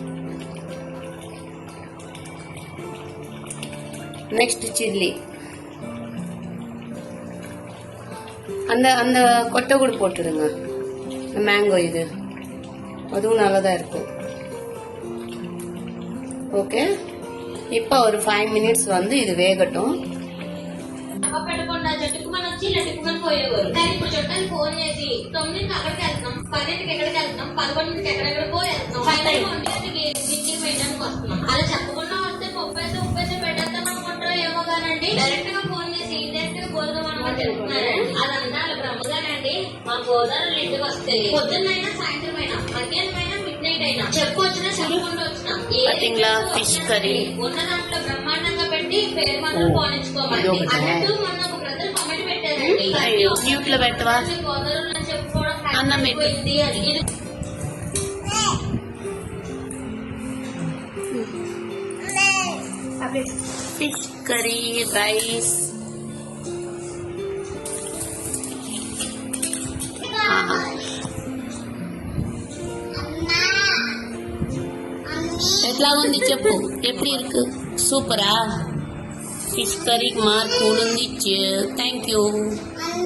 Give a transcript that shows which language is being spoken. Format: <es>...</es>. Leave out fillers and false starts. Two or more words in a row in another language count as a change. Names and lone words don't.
<en>Next chilli.</en> <ta>அந்த கொட்டை கூட போட்டுடுங்க. மேங்கோ இது அதுவும் நல்லதா இருக்கும். ஓகே. இப்ப ஒரு 5 minutes வந்து இது வேகட்டும்.</ta> <te>ఫోన్ చేసి 9కి అక్కడికి వెళ్తున్నాం, 10కి ఎక్కడికి వెళ్తున్నాం, 11కి ఎక్కడెక్కడికో వెళ్తున్నాం, 5:30కి పెట్టడానికి వస్తున్నాం. అలా చెప్పకుండా వస్తే ఉప్పేసి పెట్టేస్తాం అనుకుంటారో ఏమో కానండి. డైరెక్ట్ గా ఫోన్ చేసి ఇండైరెక్ట్ గా గోధుమ అనమాట చెప్తున్నారండి. అదంతా వాళ్ళ బ్రహ్మగానండి. మా గోదావరి ఇంటికి వస్తే పొద్దున్నైనా సాయంత్రం అయినా మధ్యాహ్నం అయినా</te> <ta>பாத்தீங்களா ஃபிஷ் கறி</ta> <te>మ్యూట్లో పెట్టవా అన్నం పెట్టి</te> <en>fish curry rice</en> <te>ఎట్లా ఉంది చెప్పు ఎప్పుడు ఇருக்கு సూపరా ఫిష్ కర్రీకి మార్క్ ఉంది</te> <en>thank you</en>